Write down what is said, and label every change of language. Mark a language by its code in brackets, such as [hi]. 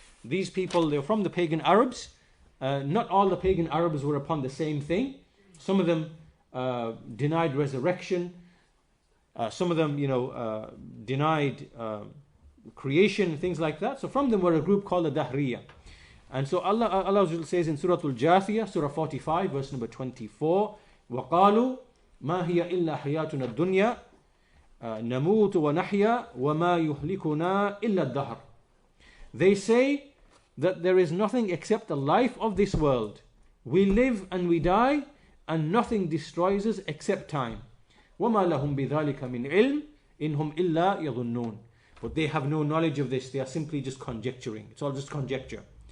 [en] These people, they're from the pagan Arabs. Not all the pagan Arabs were upon the same thing. Some of them denied resurrection. Some of them, denied creation, things like that. So from them were a group called the Dhahiriyyah. And so Allah says in Surah Al-Jathiyah, Surah 45, verse number 24, [ar] وَقَالُوا مَا هِيَ إِلَّا حَيَاتُنَا الدُّنْيَا نَمُوتُ وَنَحْيَا وَمَا يُهْلِكُنَا إِلَّا الدَّهْرِ. [en] They say that there is nothing except the life of this world. We live and we die, and nothing destroys us except time. [ar] وَمَا لَهُمْ بِذَلِكَ مِنْ عِلْمٍ إِنْهُمْ إِلَّا يَظُنُّونَ. [en] But they have no knowledge of this. They are simply just conjecturing. It's all just conjecture.